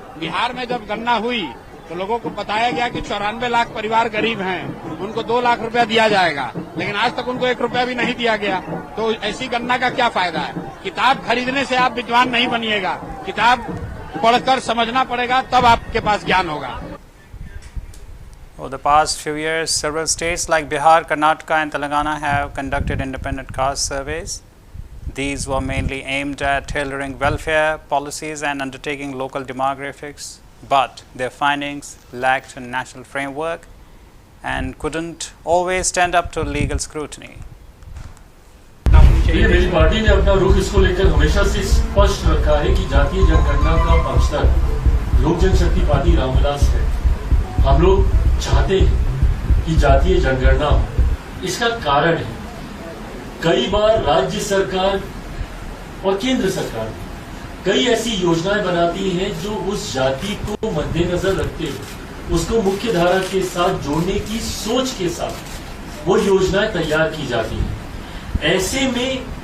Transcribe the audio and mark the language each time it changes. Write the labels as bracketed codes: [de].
[hi] बिहार में जब गणना हुई तो लोगों को बताया गया कि 94 लाख परिवार गरीब हैं, उनको 2 लाख रुपया दिया जाएगा, लेकिन आज तक उनको 1 रुपया भी नहीं दिया गया। तो ऐसी गणना का क्या फायदा है? किताब खरीदने से आप विद्वान नहीं बनिएगा, किताब पढ़कर समझना पड़ेगा, तब आपके पास ज्ञान होगा। [en] Over the past few years, several states like Bihar, Karnataka and Telangana have conducted independent caste surveys. These were mainly aimed at tailoring welfare policies and undertaking local demographics, but their findings lacked a national framework and couldn't always stand up to legal scrutiny. [hi] मेरी party ने अपना रुख इसको लेकर हमेशा से स्पष्ट रखा है कि जातीय जनगणना का पक्षधर लोक जनशक्ति पार्टी रामविलास है। हम लोग चाहते हैं कि जातीय जनगणना हो। इसका कारण है, कई बार राज्य सरकार और केंद्र सरकार कई ऐसी योजनाएं बनाती हैं जो उस जाति को मद्देनजर रखते हुए उसको मुख्य धारा के साथ जोड़ने की सोच के साथ वो योजनाएं तैयार की जाती हैं। ऐसे में